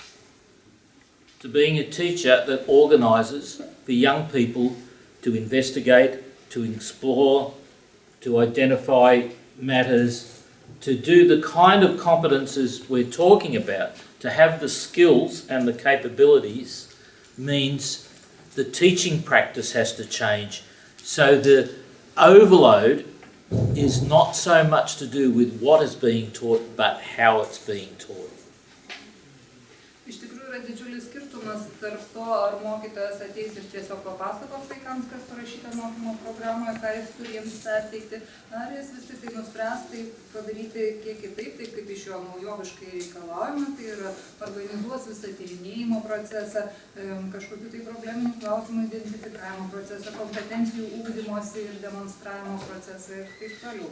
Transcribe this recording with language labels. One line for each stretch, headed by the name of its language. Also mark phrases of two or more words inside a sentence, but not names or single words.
English: to being a teacher that organises for young people to investigate, to explore, to identify matters, to do the kind of competences we're talking about, to have the skills and the capabilities means the teaching practice has to change. So the overload is not so much to do with what is being taught, but how it's being taught.
Lithuanian: Iš tikrųjų yra didžiulis skirtumas tarp to, ar mokytojas ateis ir tiesiog papasakos vaikams, kas parašyta mokymo programoje, ką jis turi jiems perteikti, ar jis vis tik tai nuspręs tai padaryti kiek kitaip, taip kaip iš jo naujoviškai reikalaujama, tai yra organizuos visą tyrinėjimo procesą, kažkokių tai probleminių klausimų identifikavimo procesą, kompetencijų ugdymosi ir demonstravimo procesą ir taip toliau.